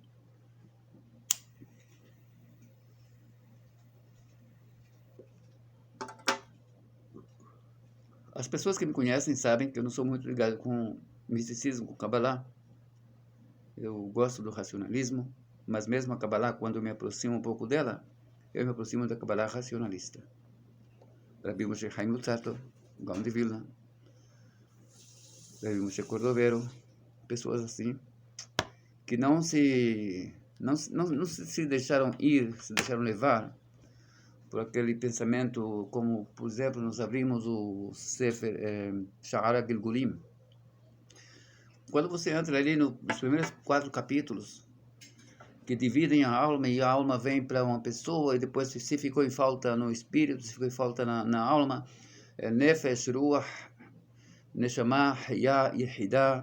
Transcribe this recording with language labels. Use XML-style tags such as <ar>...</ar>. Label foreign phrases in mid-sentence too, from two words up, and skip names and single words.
<pt>As pessoas que me conhecem sabem que eu não sou muito ligado com misticismo, com Kabbalah. Eu gosto do racionalismo, mas mesmo a Kabbalah, quando eu me aproximo um pouco dela, eu me aproximo da Kabbalah racionalista. Rabbi Moshe Chaim Luzzatto, Gaon de Vilna, Rabbi Moshe Cordovero, pessoas assim, que não se deixaram ir, se deixaram levar por aquele pensamento, como, por exemplo, nós abrimos o Sefer Sha'ar Gilgulim. Quando você entra ali nos primeiros 4 capítulos, que dividem a alma, e a alma vem para uma pessoa, e depois se ficou em falta no espírito, se ficou em falta na alma,</pt> <he>נפש, רוח, נשמה, חיה, יחידה.</he>